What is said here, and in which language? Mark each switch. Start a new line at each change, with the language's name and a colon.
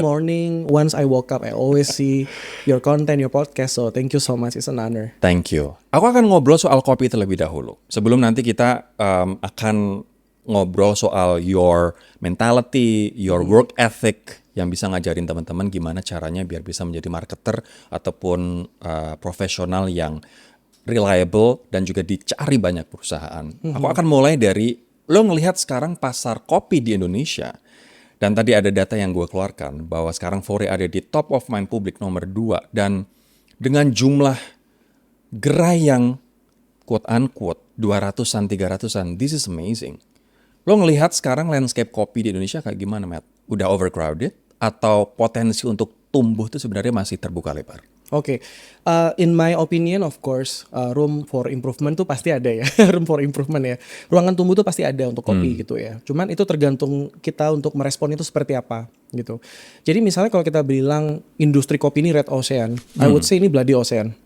English: morning, once I woke up, I always see your content, your podcast. So thank you so much, it's an honor. Thank you.
Indonesian: Aku akan ngobrol soal kopi terlebih dahulu. Sebelum nanti kita akan ngobrol soal
English: your mentality, your work ethic,
Indonesian: yang bisa ngajarin teman-teman gimana caranya biar bisa menjadi marketer ataupun profesional yang reliable dan juga dicari banyak perusahaan. Aku akan mulai dari, lo ngelihat sekarang pasar kopi di Indonesia, dan tadi ada data yang gue keluarkan bahwa sekarang Fore ada di top of mind publik nomor 2, dan dengan jumlah gerai yang quote unquote 200-an, 300-an,
English: this is amazing.
Indonesian: Lo ngelihat sekarang landscape kopi di Indonesia kayak gimana, Matt? Udah overcrowded? Atau potensi untuk tumbuh itu sebenarnya masih terbuka lebar?
English: Oke, in my opinion of course, room for improvement
Indonesian: tuh pasti ada ya,
English: room for improvement ya.
Indonesian: Ruangan tumbuh tuh pasti ada untuk kopi gitu ya. Cuman itu tergantung kita untuk merespon itu seperti apa. gitu. Jadi misalnya kalau kita bilang industri kopi ini red ocean,
English: I would say
Indonesian: ini bloody ocean.